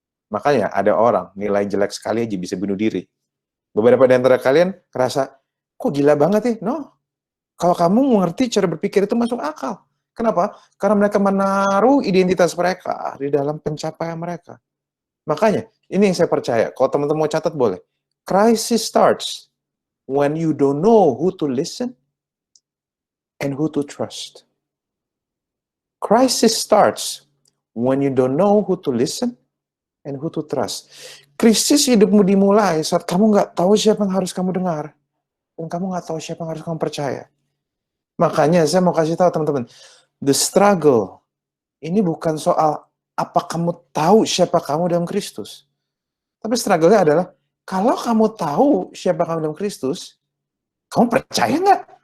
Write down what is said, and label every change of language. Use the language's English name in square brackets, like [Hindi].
[Indonesian] Makanya ada orang, nilai jelek sekali aja bisa bunuh diri. Beberapa di antara kalian ngerasa, kok gila banget ya? No. Kalau kamu mengerti cara berpikir itu masuk akal. Kenapa? Karena mereka menaruh identitas mereka di dalam pencapaian mereka. Makanya, ini yang saya percaya. Kalau teman-teman mau catat boleh. [English] Crisis starts when you don't know who to listen and who to trust. Crisis starts when you don't know who to listen and who to trust. [Indonesian] Krisis hidupmu dimulai saat kamu nggak tahu siapa yang harus kamu dengar. Dan kamu nggak tahu siapa yang harus kamu percaya. Makanya saya mau kasih tahu teman-teman, the struggle ini bukan soal apa kamu tahu siapa kamu dalam Kristus. Tapi struggle-nya adalah, kalau kamu tahu siapa kamu dalam Kristus, kamu percaya nggak?